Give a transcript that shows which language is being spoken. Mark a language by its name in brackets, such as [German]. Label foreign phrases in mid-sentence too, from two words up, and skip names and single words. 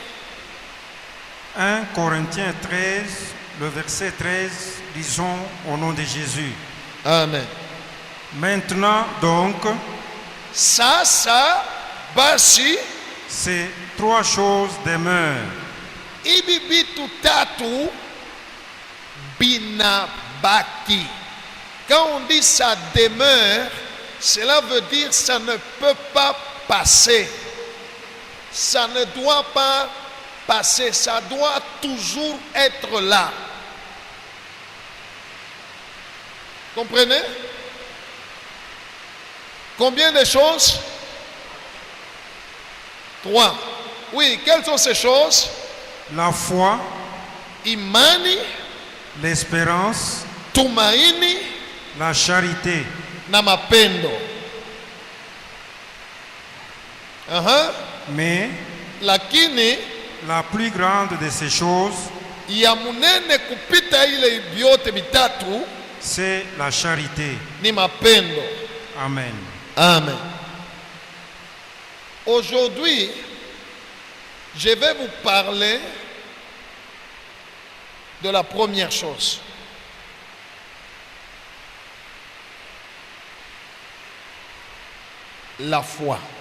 [French] 1 Corinthiens 13, le verset 13, lisons au nom de Jésus. Amen. Maintenant donc, [Swahili] Sasa basi [French] ces trois choses demeurent. [Swahili] hivi vitu tatu binabaki. [French] Quand on dit ça demeure, cela veut dire ça ne peut pas passer. Ça ne doit pas passer. Ça doit toujours être là. Comprenez? Combien de choses? 3. Oui, quelles sont ces choses? La foi, [Swahili] Imani, [French] l'espérance, [Swahili] tumaini [French] la charité. [Swahili] na mapendo. [French] Mais [Swahili] Lakini [French] la plus grande de ces choses, [Swahili] ya munene kupita ile vyote vitatu [French] c'est la charité. [Swahili] ni mapendo. [French] Amen. Amen. Aujourd'hui, je vais vous parler de la première chose. La foi.